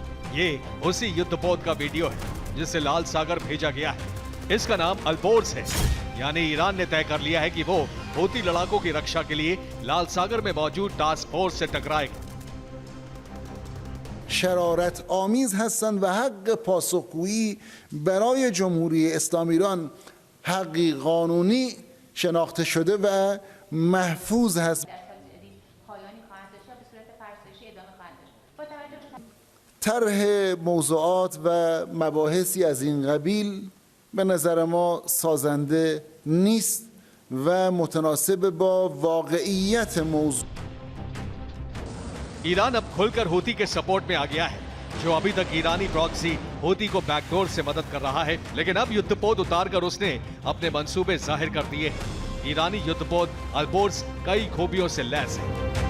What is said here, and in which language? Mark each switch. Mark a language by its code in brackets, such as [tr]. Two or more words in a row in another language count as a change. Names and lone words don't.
[hi] ये उसी युद्धपोत का वीडियो है जिसे लाल सागर भेजा गया है। इसका नाम अल्बोर्स है, यानी ईरान ने तय कर लिया है कि वो हूती लड़ाकों की रक्षा के लिए लाल सागर में मौजूद टास्क फोर्स से टकराएगा। [fa] شرارت‌آمیز हستند و حق پاسخگویی برای جمهوری اسلامی ایران حقی قانونی شناخته شده و محفوظ هست. طرح موضوعات و مباحثی از این قبیل به نظر ما سازنده نیست و متناسب با واقعیت موضوع. [hi] ईरान अब खुलकर हूती के सपोर्ट में आ गया है, जो अभी तक ईरानी प्रॉक्सी हूती को बैकडोर से मदद कर रहा है, लेकिन अब युद्धपोत उतारकर उसने अपने मंसूबे जाहिर कर दिए हैं। ईरानी युद्धपोत अल्बोर्स कई खूबियों से लैस है।